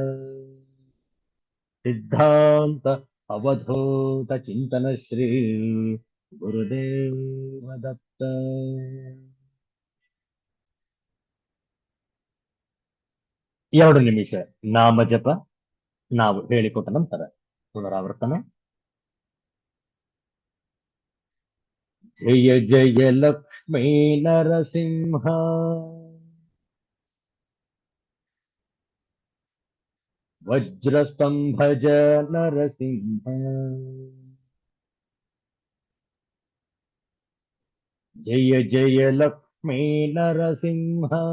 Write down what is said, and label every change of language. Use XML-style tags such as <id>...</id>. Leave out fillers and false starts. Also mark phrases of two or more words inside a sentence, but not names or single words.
<sa>ಸಿದ್ಧಾಂತ ಅವಧೂತ ಚಿಂತನ ಶ್ರೀ ಗುರುದೇವ ದತ್ತ.</sa> <kn>ಎರಡು ನಿಮಿಷ ನಾಮ ಜಪ ನಾವು ಹೇಳಿಕೊಟ್ಟ ನಂತರ ಪುನರಾವರ್ತನೆ.</kn> <sa>ಜಯ ಜಯ ಲಕ್ಷ್ಮೀ ನರಸಿಂಹ ವಜ್ರಸ್ತಂಭಜ ನರಸಿಂಹ ಜಯ ಜಯ ಲಕ್ಷ್ಮೀ ನರಸಿಂಹ</sa>